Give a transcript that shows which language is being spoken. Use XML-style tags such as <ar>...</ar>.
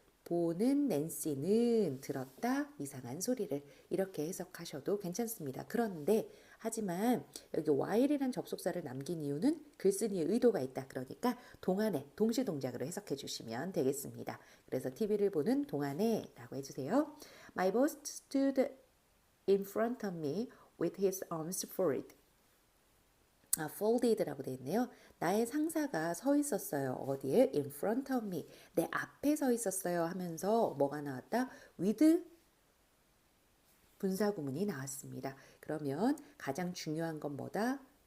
<ko>보는 낸시는 들었다 이상한 소리를 이렇게 해석하셔도 괜찮습니다. 그런데 하지만 여기 while이라는 접속사를 남긴 이유는 글쓴이의 의도가 있다. 그러니까 동안에 동시 동작으로 해석해 주시면 되겠습니다. 그래서 TV를 보는 동안에 라고 해주세요.</ko> <en>My boss stood in front of me with his arms folded.</en> <ko>folded라고 되어 있네요. 나의 상사가 서 있었어요. 어디에?</ko> <en>In front of me.</en> <ko>내 앞에 서 있었어요 하면서 뭐가 나왔다? with 분사구문이 나왔습니다. 그러면 가장 중요한 건 뭐다?</ko>